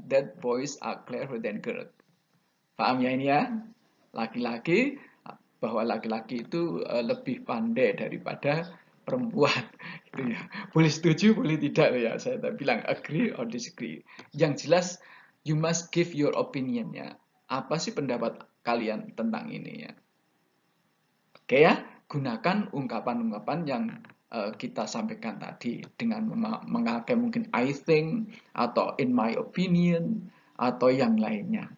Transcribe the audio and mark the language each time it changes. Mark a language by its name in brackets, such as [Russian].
[English] That boys are cleverer than girls. [Indonesian] Paham ya ini ya? Laki-laki, bahwa laki-laki itu lebih pandai daripada perempuan gitu ya. Boleh setuju, boleh tidak ya. Saya bilang agree or disagree. Yang jelas [English] you must give your opinion ya. [Indonesian] Apa sih pendapat kalian tentang ini ya? Oke ya, gunakan ungkapan-ungkapan yang kita sampaikan tadi dengan memakai mungkin I think atau in my opinion atau yang lainnya.